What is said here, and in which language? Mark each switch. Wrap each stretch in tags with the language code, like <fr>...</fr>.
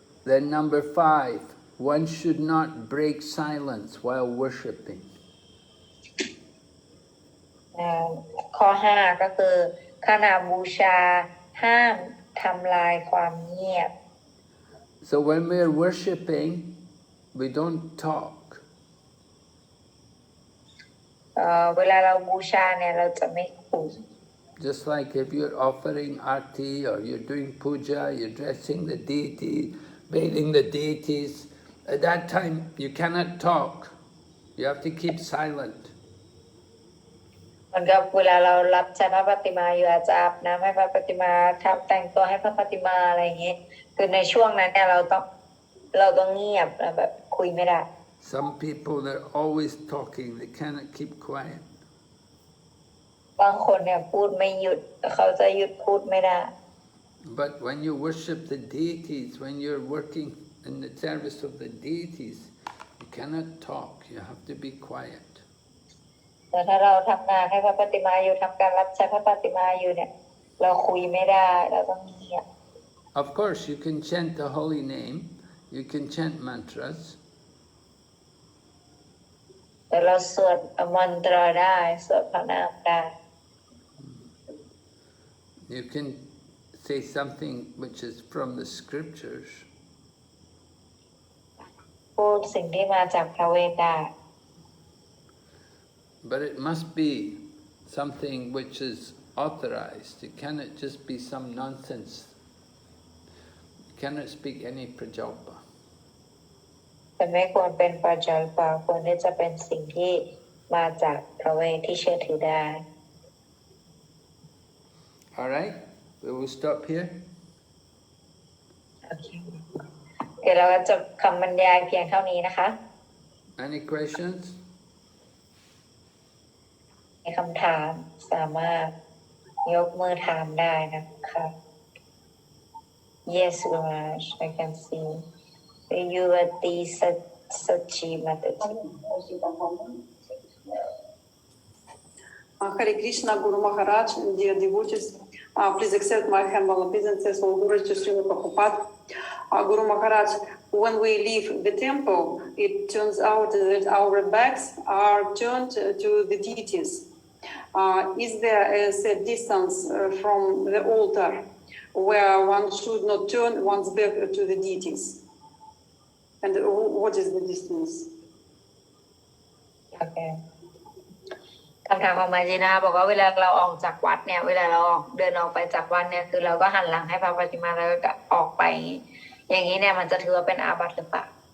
<en>Then number 5, one should not break silence while worshipping.</en> <th>ข้อ5ก็คือขณะบูชาห้ามทำลายความเงียบ</th> <en>So when we're worshipping, we don't talk.</en> <th>เวลาเราบูชาเนี่ยเราจะไม่คุย</th> <en>Just like if you're offering arti or you're doing puja, you're dressing the deity, bathing the deities, at that time you cannot talk. You have to keep silent.</en> <th>มันก็เวลาเรารับใช้พระปฏิมาอยู่อาจจะอาบน้ำให้พระปฏิมาทำแต่งตัวให้พระปฏิมาอะไรอย่างเงี้ยคือในช่วงนั้นเนี่ยเราต้องเงียบแบบคุยไม่ได้</th> <en>Some people, they're always talking, they cannot keep quiet.</en> <th>บางคนเนี่ยพูดไม่หยุดเขาจะหยุดพูดไม่ได้</th> <en>But when you worship the deities, when you're working in the service of the deities, you cannot talk, you have to be quiet.</en> <th>แต่ถ้าเราทำงานให้พระปฏิมาอยู่ทำการรับใช้พระปฏิมาอยู่เนี่ยเราคุยไม่ได้เราต้องเงียบ</th> <en>Of course, you can chant the holy name, you can chant mantras.</en> <th>แต่เราสวดมนตราได้สวดพระนามได้</th> <en>You can say something which is from the scriptures.</en> <th>พูดสิ่งที่มาจากพระเวทได้</th> <en>But it must be something which is authorized. It cannot just be some nonsense. You cannot speak any prajalpa.</en> <th>แต่ไม่ควรเป็นปัจจัยป่าควรที่จะเป็นสิ่งที่มาจากพระเวทที่เชื่อถือได้</th> <en>All right, we will stop here.</en> <th>โอเคเดี๋ยวเราจะจบคำบรรยายเพียงเท่านี้นะคะ</th> <en>Any questions?</en> <th>มีคำถามสามารถยกมือถามได้นะคะ</th> <en>Yes, Raj, I can see. You are the Sachi Mataji. Hare Krishna, Guru Maharaj, dear devotees, please accept my humble obeisances, all glories to Srila Prabhupada. Guru Maharaj, when we leave the temple, it turns out that our backs are turned to the deities. Is there a set distance from the altar where one should not turn one's back to the deities? And what is the distance? Okay.</en> <th>คำถามของมาจีนะคะบอกว่าเวลาเราออกจากวัดเนี่ยเวลาเราเดินออกไปจากวัดเนี่ยคือเราก็หันหลังให้พระปฏิมาแล้วก็ออกไปอย่างนี้เนี่ยมันจะถือว่าเป็นอาบัติหรือเปล่า</th>